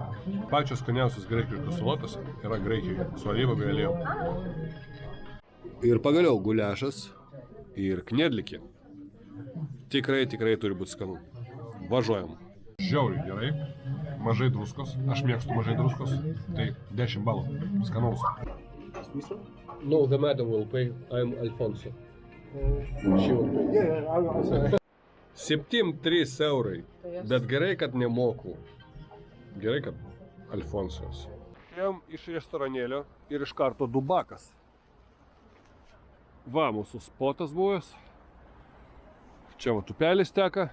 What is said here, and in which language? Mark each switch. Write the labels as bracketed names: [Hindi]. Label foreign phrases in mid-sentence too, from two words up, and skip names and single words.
[Lithuanian] Pačios skaniausios graikiškos salotos yra Graikijoje, su alyvuogių aliejum. Ir pagaliau guliašas ir kniedlikė. Tikrai turi būti skanu. Važiuojam. Žiauriai gerai. Mažai druskos. Aš mėgstu mažai druskos. Tai 10 balų. Skanaus. Miso? [English] No, the madam will pay. I'm Alfonso. She will pay. Yeah, I'll say. [Lithuanian] 7-3 eurai. Bet gerai, kad nemoku. Gerai, kad Alfonsas. Ėjom iš restoranėlio ir iš karto Dubakas. Va, mūsų spotas buvęs. Čia va upelis teka.